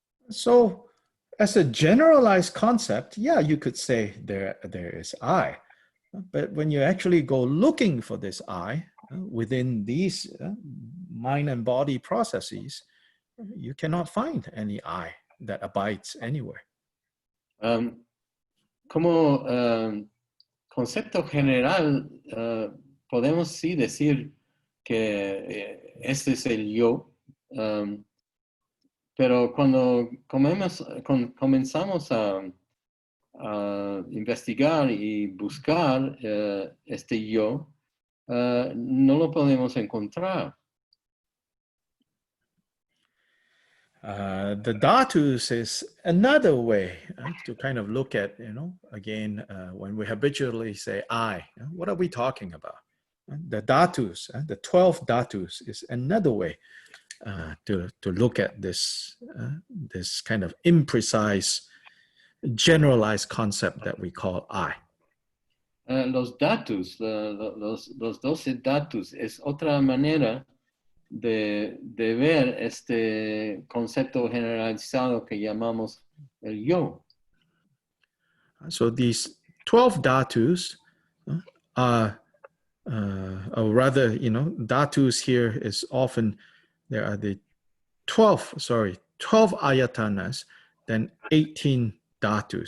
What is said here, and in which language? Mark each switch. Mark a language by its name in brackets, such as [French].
[English] So, as a generalized concept, yeah, you could say there is I. But when you actually go looking for this I within these mind and body processes, you cannot find any I that abides anywhere. [Spanish] Como concepto general, podemos sí decir que este es el yo, pero cuando comenzamos a investigar y buscar este yo, no lo podemos encontrar. [English] The dhatus is another way to kind of look at, again, when we habitually say I, what are we talking about? The dhatus, the 12 dhatus is another way to look at this kind of imprecise, generalized concept that we call I. [Spanish] Los dhatus, los 12 dhatus, es otra manera de ver este concepto generalizado que llamamos el yo. [English] So these 12 dhatus are, or rather, you know, dhatus here is often, there are the 12 ayatanas, then 18 dhatus.